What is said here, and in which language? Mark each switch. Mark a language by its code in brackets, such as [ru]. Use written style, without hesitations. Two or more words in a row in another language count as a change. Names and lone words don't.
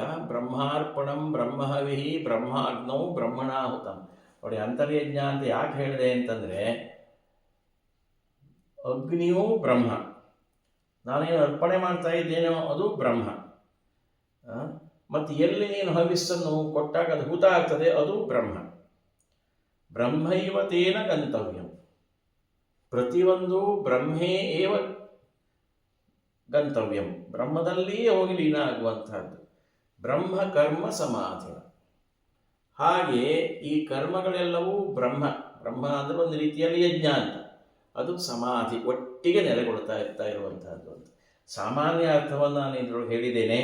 [sa] ಬ್ರಹ್ಮಾರ್ಪಣಂ ಬ್ರಹ್ಮಹವಿಹಿ ಬ್ರಹ್ಮಾಗ್ನೌ ಬ್ರಹ್ಮಣಾಹುತಂ. [kn] ನೋಡಿ, ಅಂತರ್ಯಜ್ಞ ಅಂತ ಯಾಕೆ ಹೇಳಿದೆ ಅಂತಂದರೆ, ಅಗ್ನಿಯೂ ಬ್ರಹ್ಮ, ನಾನೇನು ಅರ್ಪಣೆ ಮಾಡ್ತಾ ಇದ್ದೇನೋ ಅದು ಬ್ರಹ್ಮ, ಮತ್ತು ಎಲ್ಲಿ ನೀನು ಹವಿಸ್ಸನ್ನು ಕೊಟ್ಟಾಗ ಅದು ಹೂತ ಆಗ್ತದೆ ಅದು ಬ್ರಹ್ಮ. [sa] ಬ್ರಹ್ಮೈವ ತೇನ ಗಂತವ್ಯಂ, [kn] ಪ್ರತಿಯೊಂದು [sa] ಬ್ರಹ್ಮೇ ಏವ ಗಂತವ್ಯಂ, [kn] ಬ್ರಹ್ಮದಲ್ಲಿಯೇ ಹೋಗಿ ಲೀನ ಆಗುವಂತಹದ್ದು. [sa] ಬ್ರಹ್ಮ ಕರ್ಮ ಸಮಾಧಿ. [kn] ಹಾಗೆ ಈ ಕರ್ಮಗಳೆಲ್ಲವೂ ಬ್ರಹ್ಮ, ಬ್ರಹ್ಮ ಅಂದರೆ ಒಂದು ರೀತಿಯಲ್ಲಿ ಯಜ್ಞ ಅಂತ, ಅದು ಸಮಾಧಿ ಒಟ್ಟಿಗೆ ನೆಲೆಗೊಳ್ತಾ ಇರುವಂತಹದ್ದು ಅಂತ ಸಾಮಾನ್ಯ ಅರ್ಥವನ್ನು ನಾನು ಇದರೊಳಗೆ ಹೇಳಿದ್ದೇನೆ.